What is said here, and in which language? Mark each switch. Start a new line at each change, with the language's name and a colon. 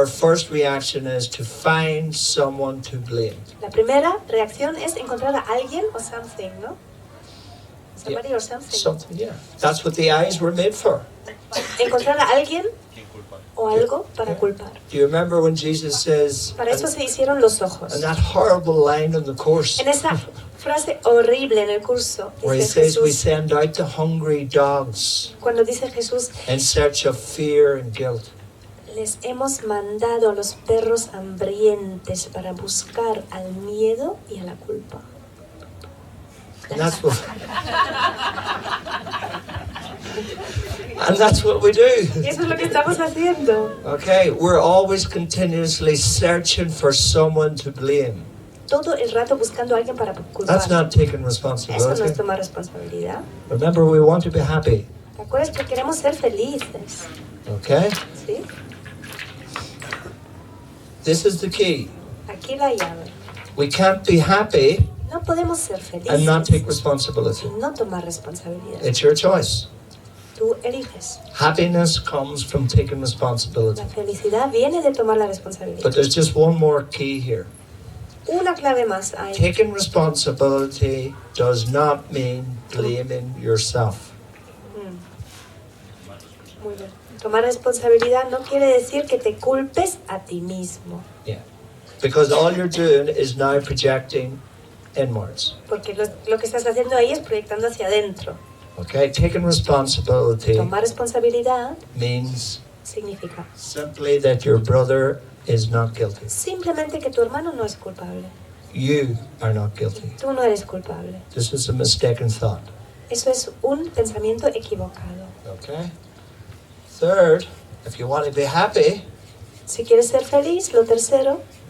English: Our first reaction is to find someone to blame.
Spanish: La primera reacción es encontrar a alguien o something, ¿no?
English: Somebody or something. Something, yeah. That's what the eyes were made for.
Spanish: Encontrar a alguien o algo para culpar.
English: Do you remember when Jesus says,
Spanish: Para eso se hicieron los ojos.
English: and that horrible line in the course,
Spanish: En esa frase horrible en el curso,
English: where he
Spanish: dice
English: says we
Spanish: Jesús,
English: send out the hungry dogs
Spanish: cuando dice Jesús,
English: in search of fear and guilt.
Spanish: les hemos mandado a los perros hambrientes para buscar al miedo y a la culpa.
English: And that's what, and that's what we do.
Spanish: Y eso es lo que estamos haciendo.
English: Okay, we're always continuously searching for someone to blame.
Spanish: Todo el rato buscando a alguien para culpar.
English: That's not taking
Spanish: Eso no
English: responsibility.
Spanish: es tomar responsabilidad.
English: Remember, we want to be happy.
Spanish: ¿Te acuerdas que queremos ser felices?
English: Okay?
Spanish: ¿Sí?
English: This is the key.
Spanish: Aquí la llave.
English: We can't be happy
Spanish: No podemos ser
English: and not take
Spanish: felices
English: responsibility.
Spanish: y no tomar responsabilidad.
English: It's your choice.
Spanish: Tú eliges.
English: Happiness comes from taking responsibility.
Spanish: La felicidad viene de tomar la responsabilidad.
English: But there's just one more key here.
Spanish: Una clave más hay.
English: Taking responsibility does not mean blaming yourself.
Spanish: Muy bien. Tomar responsabilidad no quiere decir que te culpes a ti mismo.
English: Yeah. Because all you're doing is now projecting inwards.
Spanish: Porque lo que estás haciendo ahí es proyectando hacia adentro.
English: Okay? Taking responsibility
Spanish: Tomar responsabilidad
English: means
Spanish: significa
English: simply that your brother is not guilty.
Spanish: simplemente que tu hermano no es culpable.
English: You are not guilty.
Spanish: Tú no eres culpable.
English: This is a mistaken thought.
Spanish: Eso es un pensamiento equivocado.
English: Okay? Third, if you want to be happy,
Spanish: Si quieres ser feliz, lo tercero,